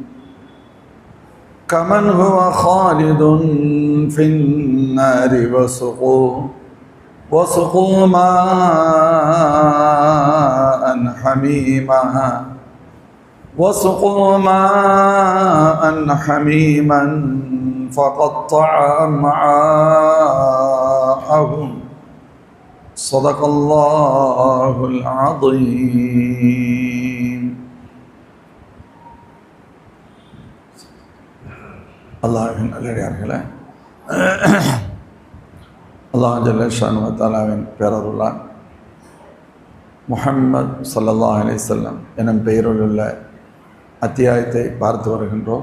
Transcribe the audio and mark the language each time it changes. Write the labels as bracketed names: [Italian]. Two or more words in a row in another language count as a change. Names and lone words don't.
[Arabic] كمن هو خالد في النار وسقوا ماء حميما فقطع أمعاءهم. صدق الله العظيم. [Tamil] அல்லாஹ்வின் நல்லடியார்களே, அல்லாஹ் [Arabic] جل شأنه وتعالى [Tamil] பேரருளால் முஹம்மது [Arabic] صلى الله عليه وسلم [Tamil] எனும் பெயரிலுள்ள அத்தியாயத்தை பார்த்து வருகின்றோம்.